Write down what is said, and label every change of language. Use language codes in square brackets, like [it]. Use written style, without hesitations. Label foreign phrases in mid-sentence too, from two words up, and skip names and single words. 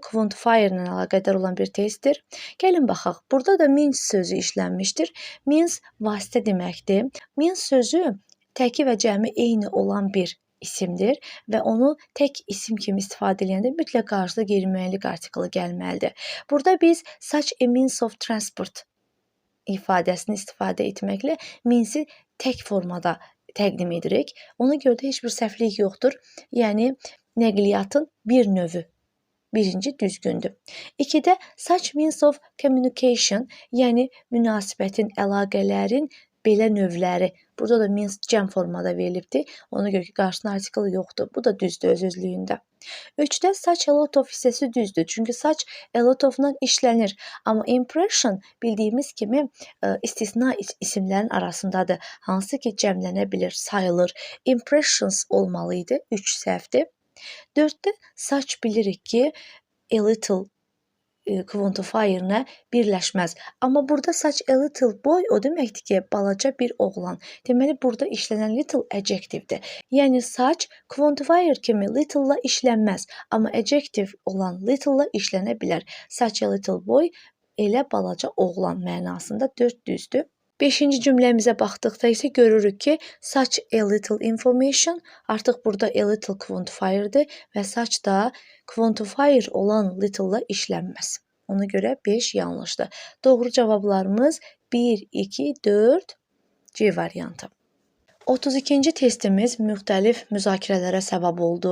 [az] Quantifier ilə əlaqədar olan bir testdir. Gəlin baxaq. Burada da means sözü işlənmişdir. Means vasitə deməkdir. Means sözü təki və cəmi eyni olan bir isimdir və onu tək isim kimi istifadə edəndə mütləq qarşıda qeyri-müəyyənlik artiklı gəlməlidir. Burada biz [en] such a means of transport [az] ifadəsini istifadə etməklə means'i tək formada təqdim edirik. Ona görə də heç bir səhvlik yoxdur. Yəni nəqliyyatın bir növü. Birinci düzgündür. 2-də [en] such means of communication, [az] yəni münasibətin, əlaqələrin belə növləri. Burada da means cəm formada verilibdir. Ona görə ki, qarşısında artikl yoxdur. Bu da düzdür öz-özlüyündə. 3-də [en] such a lot of [az] hissəsi düzdür. Çünki [en] such a lot of- [az] dan işlənir. Amma impression bildiyimiz kimi istisna isimlərin arasındadır. Hansı ki, cəmlənə bilir, sayılır. Impressions olmalıydı. 3 səhvdir. 4-də such bilirik ki, [en] a little [az] quantifier'lə birləşməz. Amma burada [en] such a little boy [az] o deməkdir ki, balaca bir oğlan. Deməli, burada işlənən little adjectivedir. Yəni, such quantifier kimi little-la işlənməz. Amma adjective olan little-la işlənə bilər. [en] Such a little boy [az] elə balaca oğlan mənasında 4 düzdür. 5-ci cümləmizə baxdıqda isə görürük ki, [en] such a little information [az] artıq burada [en] a little [az] quantifier'dir və such da quantifier olan little-la işlənməz. Ona görə 5 yanlışdır. Doğru cavablarımız 1, 2, 4 C variantı. 32-ci testimiz müxtəlif müzakirələrə səbəb oldu.